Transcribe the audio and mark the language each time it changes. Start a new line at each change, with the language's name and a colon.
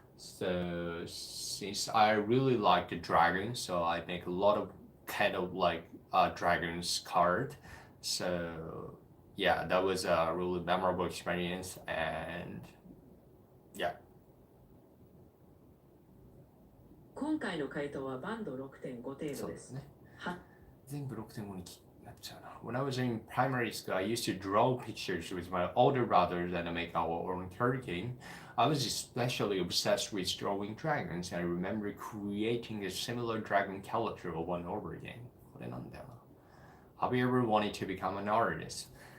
English: So since I really like the dragons, so I make a lot of kind of like dragons card. So yeah, that was a really memorable experience, and yeah.
Japanese: 今回の回答はバンド6.5程度です。そうですね。は全部6.5になっちゃうな。
English: When I was in primary school, I used to draw pictures with my older brothers and make our own card game. I was especially obsessed with drawing dragons. I remember creating a similar dragon character over and over again.
Japanese: これなんだよな。
English: Have you ever wanted to become an artist?